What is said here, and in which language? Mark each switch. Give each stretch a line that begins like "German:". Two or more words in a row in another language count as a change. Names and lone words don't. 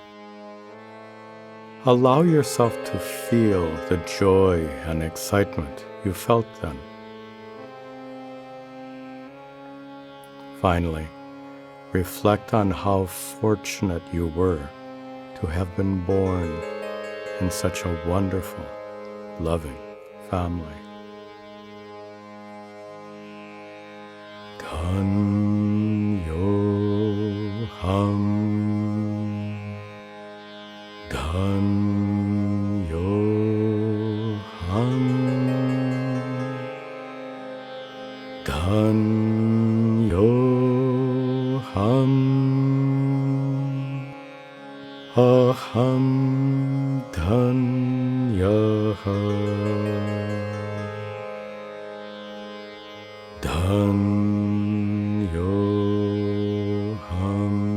English: Allow yourself to feel the joy and excitement you felt then. Finally, reflect on how fortunate you were to have been born in such a wonderful, loving family.
Sanskrit: धन्योऽहम् धन्योऽहम् धन्योऽहम्, अहं धन्यः धन्योऽहम्,